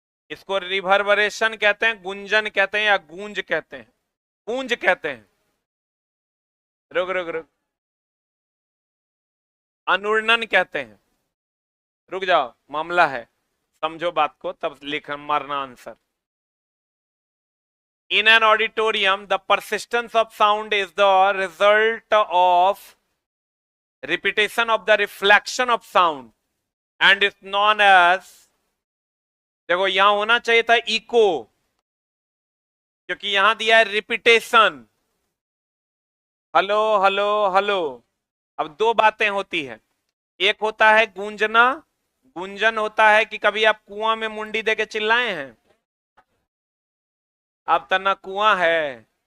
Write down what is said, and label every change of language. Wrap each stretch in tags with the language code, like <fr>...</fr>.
<hi>इसको रिवर्बरेशन कहते हैं, गुंजन कहते हैं, या गूंज कहते हैं? गूंज कहते हैं। रुक रुक रुक। अनुरणन कहते हैं। रुक जाओ, मामला है, समझो बात को तब लिख मारना answer.</hi> <en>In an auditorium, the persistence of sound is the result of repetition of the reflection of sound and is known as,</en> <hi>देखो यहां होना चाहिए था इको, क्योंकि यहां दिया है रिपीटेशन। Hello hello hello. अब दो बातें होती है, एक होता है गूंजना, गुंजन होता है कि कभी आप कुआं में मुंडी देके चिल्लाए हैं? अब तना कुआं है।</hi>